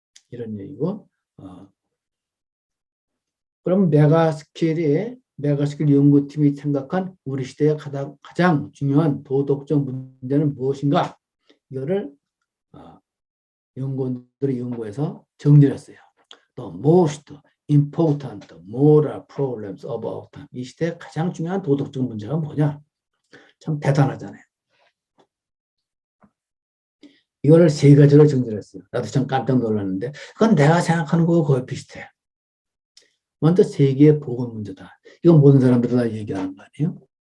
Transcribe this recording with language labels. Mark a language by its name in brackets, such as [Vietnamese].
[Korean] 이런 얘기고, 그럼 메가스킬 연구팀이 생각한 우리 시대의 가장 중요한 도덕적 문제는 무엇인가? 이거를 연구원들이 연구해서 정리했어요. [English] The most important moral problems of our time. [Korean] 이 시대의 가장 중요한 도덕적 문제가 뭐냐? 참 대단하잖아요. 이거를 세 가지로 정리했어요. 나도 참 깜짝 놀랐는데 그건 내가 생각하는 거하고 거의 비슷해. 먼저 세계의 보건 문제다. 이건 모든 사람들이 다 얘기하는 거 아니에요?